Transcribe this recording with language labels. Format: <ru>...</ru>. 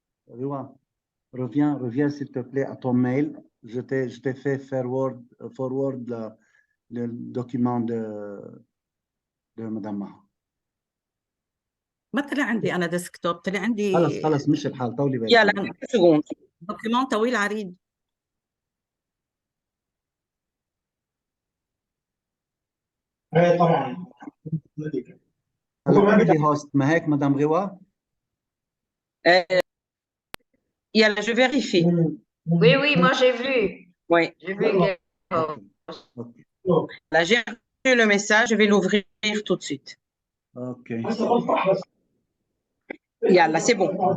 <fr>Reviens s'il te plaît à ton mail. Je t'ai fait forward le document de Madame Maha.</fr> <ar>ما طلع عندي أنا ديسكتوب، طلع عندي خلص مش الحال، طولي بالك. يلا سكوند. دوكيومون طويل عريض. طبعا. هلا عندي هوست ما هيك مدام غوا؟ يلا</ar> <fr>je vérifie. Oui, moi j'ai vu. Oui. J'ai vu que... Là, j'ai reçu le message, je vais l'ouvrir tout de suite. Ok.</fr> <ar>يلا</ar> <fr>c'est bon.</fr>